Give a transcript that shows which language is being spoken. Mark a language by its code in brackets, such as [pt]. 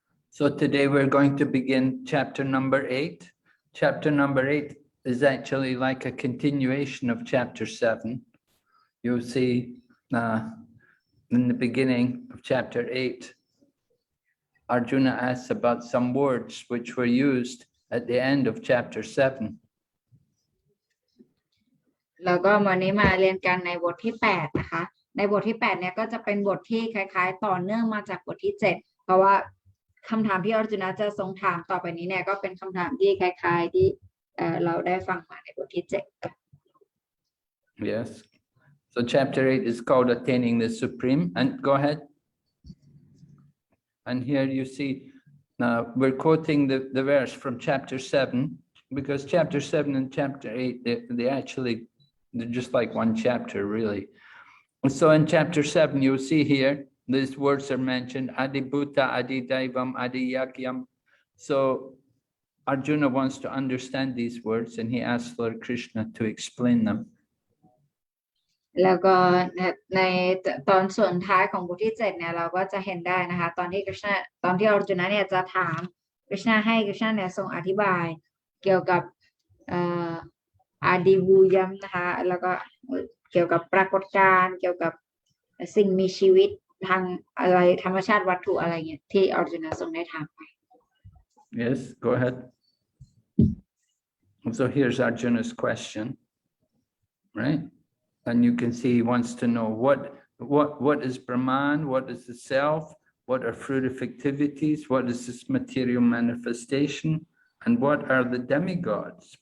[en] So today we're going to begin chapter number 8. Chapter number 8 is actually like a continuation of chapter 7. You'll see in the beginning of chapter 8, Arjuna asks about some words which were used at the end of chapter 7. [th] แล้วก็วันนี้มาเรียนกันในบทที่8นะคะในบทที่8เนี่ยก็จะเป็นบทที่คล้ายๆต่อเนื่องมาจากบทที่7เพราะว่าคำถามที่อรจุนจะทรงถามต่อไปนี้เนี่ยก็เป็นคำถามที่คล้ายๆที่เราได้ฟังมาในบทที่7 [en] Yes. So chapter 8 is called Attaining the Supreme. And go ahead. And here you see, we're quoting the verse from chapter 7, because chapter 7 and chapter 8, they're just like one chapter, really. So in chapter 7, you'll see here, these words are mentioned, Adi Bhuta, Adi Daivam, Adi Yakyam. So Arjuna wants to understand these words, and he asks Lord Krishna to explain them. [th] แล้วก็ในตอนส่วนท้ายของบทที่7เนี่ยเราก็จะเห็นได้นะคะตอนที่อรจุนเนี่ยจะถามกฤษณะให้กฤษณะเนี่ยทรงอธิบายเกี่ยวกับอาดิบูยัมนะคะแล้วก็เกี่ยวกับปรากฏการณ์เกี่ยวกับสิ่งมีชีวิตทางอะไรธรรมชาติวัตถุอะไรเงี้ยที่อรจุนทรงได้ถามไป [en] Yes, go ahead. So here's Arjuna's question, right? And you can see he wants to know what is Brahman, what is the self, what are fruitive activities, what is this material manifestation, and what are the demigods?